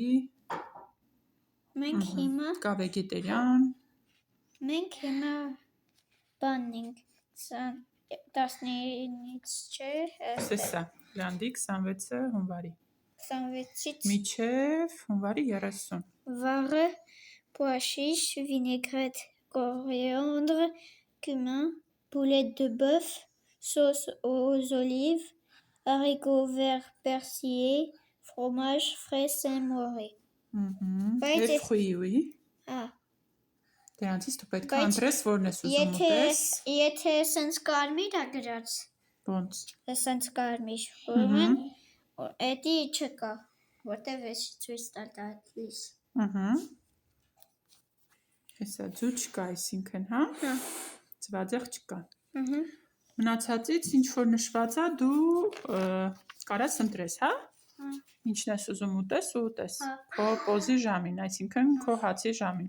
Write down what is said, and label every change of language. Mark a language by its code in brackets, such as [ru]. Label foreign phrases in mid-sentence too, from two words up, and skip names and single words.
[hy] Մենք հիմա Կա վեգետարիան։ Մենք հիմա բանն ենք 19-ից չէ, Սա լանդի 26 հունվարի։ 26-ից Միջև հունվարի 30։ [fr] վաղը pois chiche, vinaigrette, coriandre, cumin, boulettes de bœuf, sauce aux olives, haricots verts persillés, fromage frais Saint-Mauré. Les fruits, oui. Ah, [hy] Դրանցից դու պետք է Բայց ընտրես որն ես ուզում ուտես։ Եթե սենց կարմիր է գրած, Ոնց։ սենց կարմիր, ուրեմն էդի չկա, որտև ես ցույց տալ տալիս։ Հեսա ձու չկա, այսինքն, հա։ Ձվածեղ չկա։ Մնացածից ինչ որ նշված է, դու կարաս ընտրես, հա։ Ինչն ես ուզում ուտես ու ուտես։ Քո պոզի ժամին, այսինքն քո հացի ժամին։